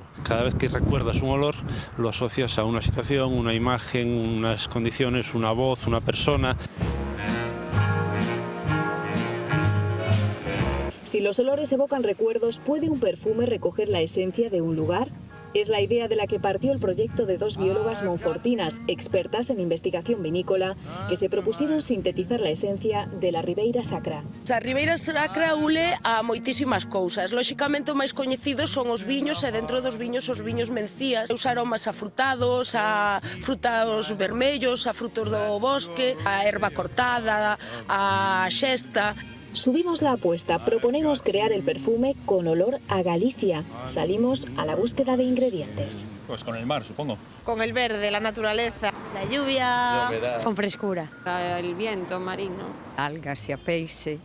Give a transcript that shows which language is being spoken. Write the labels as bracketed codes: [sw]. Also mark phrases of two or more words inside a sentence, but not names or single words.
[es] Cada vez que recuerdas un olor, lo asocias a una situación, una imagen, unas condiciones, una voz, una persona. Si los olores evocan recuerdos, ¿puede un perfume recoger la esencia de un lugar? Es la idea de la que partió el proyecto de dos biólogas monfortinas, expertas en investigación vinícola, que se propusieron sintetizar la esencia de la Ribeira Sacra. [gl] A Ribeira Sacra ule a moitísimas cousas. Lóxicamente o máis coñecidos son os viños e dentro dos viños os viños mencías. Os aromas afrutados, a frutos vermellos, a frutos do bosque, a erva cortada, a xesta. [es] Subimos la apuesta, proponemos crear el perfume con olor a Galicia. Salimos a la búsqueda de ingredientes. Pues con el mar, supongo. Con el verde, la naturaleza. La lluvia. Con frescura. El viento marino. Algas y a peixe.